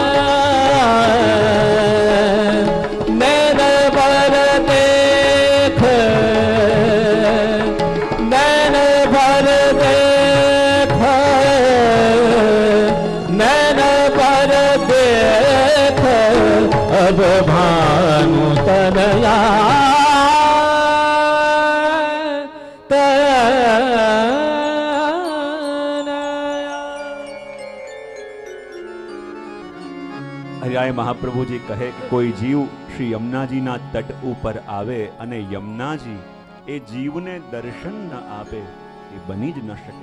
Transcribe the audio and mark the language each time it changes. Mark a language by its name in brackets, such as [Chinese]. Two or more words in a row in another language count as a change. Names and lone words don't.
[Hindi] नैन पर देख नैन पर देख नैन पर देख अब भानु तनया [Gujarati] હરિરાય મહાપ્રભુજી કહે કે કોઈ જીવ શ્રી યમુનાજીના તટ ઉપર આવે અને યમુનાજી એ જીવને દર્શન ન આપે એ બની જ ન શકે.